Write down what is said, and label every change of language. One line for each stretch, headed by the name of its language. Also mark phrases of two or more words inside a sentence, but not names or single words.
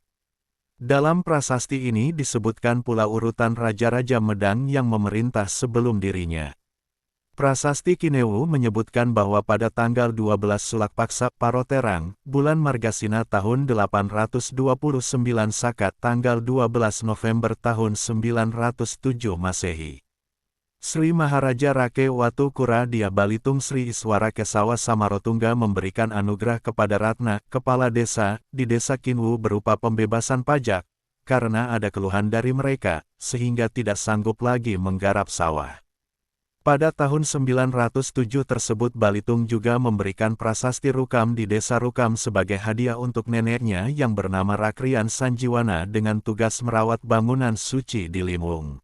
Indonesian: Dalam prasasti ini disebutkan pula urutan raja-raja Medang yang memerintah sebelum dirinya. Prasasti Kinewu menyebutkan bahwa pada tanggal 12 Sulakpaksa Paroterang, bulan Margasina tahun 829 Sakat tanggal 12 November tahun 907 Masehi. Sri Maharaja Rake Watu Kura Dyah Balitung Sri Iswara Kesawa Samarotungga memberikan anugerah kepada Ratna, kepala desa, di desa Kinwu berupa pembebasan pajak, karena ada keluhan dari mereka, sehingga tidak sanggup lagi menggarap sawah. Pada tahun 907 tersebut Balitung juga memberikan prasasti Rukam di desa Rukam sebagai hadiah untuk neneknya yang bernama Rakrian Sanjiwana dengan tugas merawat bangunan suci di Limung.